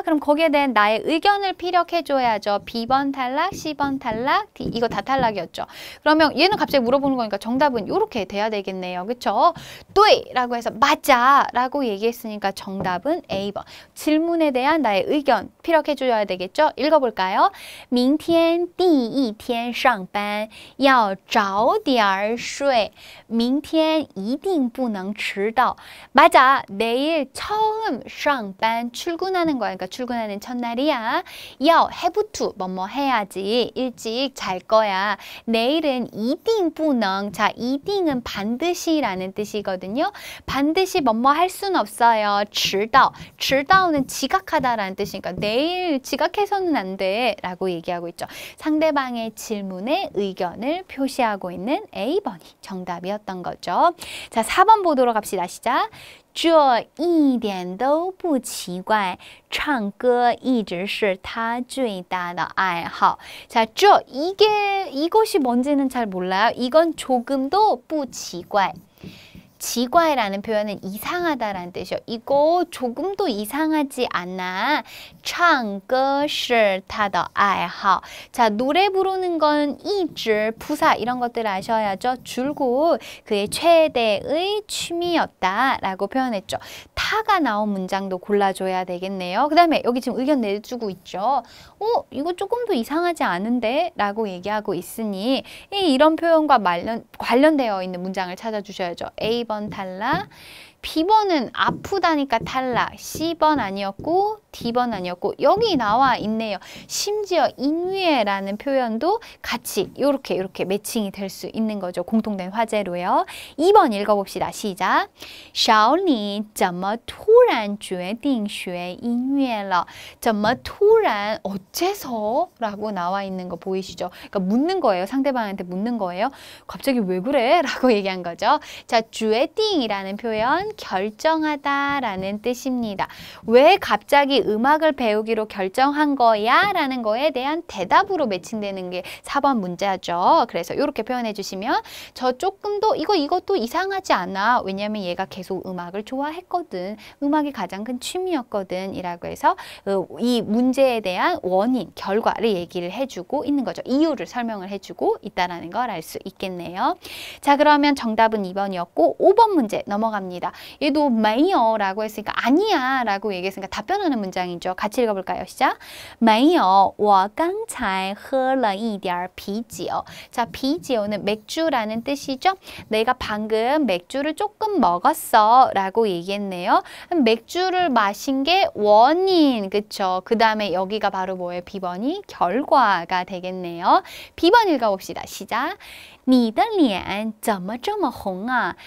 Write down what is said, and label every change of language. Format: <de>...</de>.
<ko>그럼 거기에 대한 나의 의견을 피력해줘야죠. B번 탈락, C번 탈락, D 이거 다 탈락이었죠. 그러면 얘는 갑자기 물어보는 거니까 정답은 이렇게 돼야 되겠네요. 그쵸? 对!라고 해서 맞아! 라고 얘기했으니까 정답은 A번. 질문에 대한 나의 의견 피력해줘야 되겠죠? 읽어볼까요?</ko> <zh>明天第一天上班要早点睡明天一定不能迟到</zh> <ko>맞아! 내일 처음 上班 출근하는 거야. 그러니까 출근하는 첫날이야. 要 have to 뭐뭐 해야지. 일찍 잘 거야. 내일은 一定不能 자, 一定은 반드시라는 뜻이거든요. 반드시 뭐뭐 할 수는 없어요. 迟到 迟到는 지각하다라는 뜻이니까 내일 지각해서는 안 돼 라고 얘기하고 있죠. 상대방의 질문에 의견을 표시하고 있는 A번이 정답이었던 거죠. 자, 4번 보도록 합시다. 시작.</ko> <zh>这一点都不奇怪唱歌一直是他最大的爱好 자, 这</zh> <ko>이것이 뭔지는 잘 몰라요. 이건 조금도 不奇怪 奇怪라는 표현은 이상하다라는 뜻이요. 이거 조금도 이상하지 않아.</ko> <zh>唱歌是他的爱好</zh> <ko>자, 노래 부르는 건 이즈, 부사 이런 것들 아셔야죠. 줄곧 그의 최대의 취미였다라고 표현했죠. 타가 나온 문장도 골라줘야 되겠네요. 그 다음에 여기 지금 의견 내주고 있죠. 이거 조금 더 이상하지 않은데? 라고 얘기하고 있으니 이런 표현과 관련되어 있는 문장을 찾아주셔야죠. A번 탈락, B번은 아프다니까 탈락, C번 아니었고 D번 아니었고 여기 나와 있네요. 심지어 인위에라는 표현도 같이 이렇게 매칭이 될 수 있는 거죠. 공통된 화제로요. 2번 읽어봅시다. 시작.</ko> <zh>小李怎么突然决定学音乐了怎么突然</zh> <ko>어째서? 라고 나와 있는 거 보이시죠? 그러니까 묻는 거예요. 상대방한테 묻는 거예요. 갑자기 왜 그래? 라고 얘기한 거죠. 자, 决定이라는 표현 결정하다라는 뜻입니다. 왜 갑자기 음악을 배우기로 결정한 거야? 라는 거에 대한 대답으로 매칭되는 게 4번 문제죠. 그래서 이렇게 표현해 주시면 저 조금도 이것도 이상하지 않아. 왜냐면 얘가 계속 음악을 좋아했거든. 음악이 가장 큰 취미였거든. 이라고 해서 이 문제에 대한 원인, 결과를 얘기를 해주고 있는 거죠. 이유를 설명을 해주고 있다는 걸 알 수 있겠네요. 자, 그러면 정답은 2번이었고 5번 문제 넘어갑니다. 얘도 没有 라고 했으니까 아니야 라고 얘기했으니까 답변하는 문제 문장이죠. 같이 읽어볼까요? 시작.</ko> <zh>没有,我刚才喝了一点啤酒.</zh> <ko>자, 啤酒는 맥주라는 뜻이죠. 내가 방금 맥주를 조금 먹었어 라고 얘기했네요. 맥주를 마신 게 원인, 그쵸? 그 다음에 여기가 바로 뭐예요? B번이 결과가 되겠네요. B번 읽어봅시다. 시작.</ko> <zh>你的脸怎么这么红啊?</zh>